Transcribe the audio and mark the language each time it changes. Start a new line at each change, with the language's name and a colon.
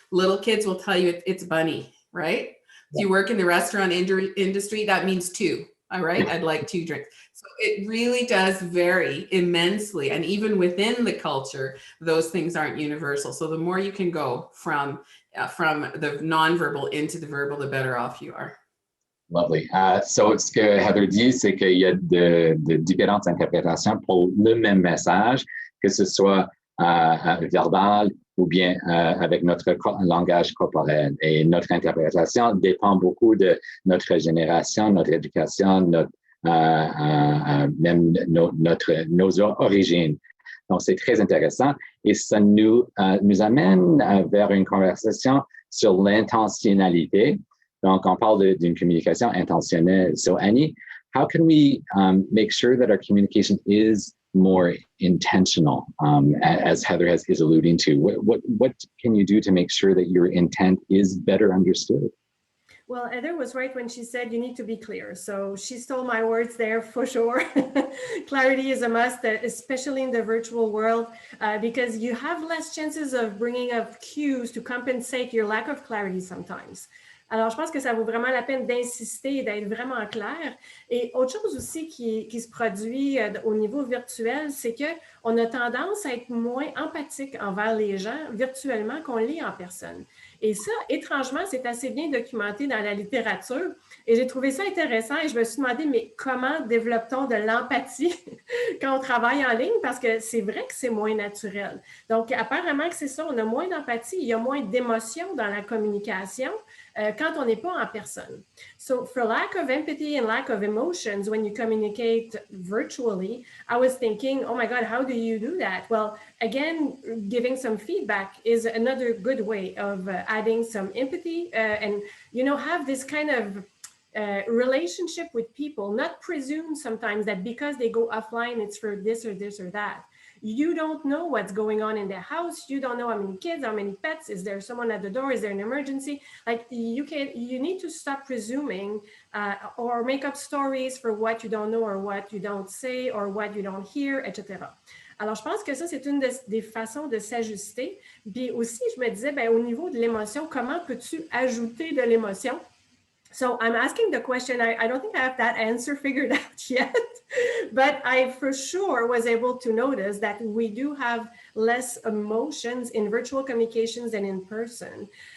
English: Little kids will tell you it's bunny, right? If you work in the restaurant industry, that means 2. All right, I'd like 2 drinks. So it really does vary immensely. And even within the culture, those things aren't universal. So the more you can go from the nonverbal into the verbal, the better off you are. Lovely.
French: So, ce que Heather dit, c'est qu'il y a de différentes interprétations pour le même message, que ce soit verbal ou bien avec notre langage corporel. Et notre interprétation dépend beaucoup de notre génération, notre éducation, même nos origines. Donc, c'est très intéressant et ça nous amène vers une conversation sur l'intentionnalité. Donc, on parle d'une communication intentionnelle.
English: So, Annie, how can we make sure that our communication is more intentional, as Heather is alluding to? What can you do to make sure that your intent is better understood? Well, Heather was right when she said you need to be clear. So she stole my words there for sure. Clarity is a must, especially in the virtual world, because you have less chances of bringing up cues to compensate your lack of clarity sometimes.
French: Alors, je pense que ça vaut vraiment la peine d'insister et d'être vraiment clair. Et autre chose aussi qui se produit au niveau virtuel, c'est qu'on a tendance à être moins empathique envers les gens virtuellement qu'on l'est en personne. Et ça, étrangement, c'est assez bien documenté dans la littérature. Et j'ai trouvé ça intéressant et je me suis demandé, mais comment développe-t-on de l'empathie quand on travaille en ligne? Parce que c'est vrai que c'est moins naturel. Donc, apparemment que c'est ça, on a moins d'empathie, il y a moins d'émotion dans la communication quand on n'est pas en personne.
English: So, for lack of empathy and lack of emotions when you communicate virtually, I was thinking, oh my God, how do you do that? Well, again, giving some feedback is another good way of adding some empathy and, have this kind of relationship with people, not presume sometimes that because they go offline, it's for this or this or that. You don't know what's going on in their house. You don't know how many kids, how many pets. Is there someone at the door? Is there an emergency? Like you need to stop presuming or make up stories for what you don't know or what you don't say or what you don't hear, etc.
French: Alors, je pense que ça, c'est une des façons de s'ajuster. Puis aussi, je me disais, au niveau de l'émotion, comment peux-tu ajouter de l'émotion?
English: So I'm asking the question, I don't think I have that answer figured out yet, but I for sure was able to notice that we do have less emotions in virtual communications than in person.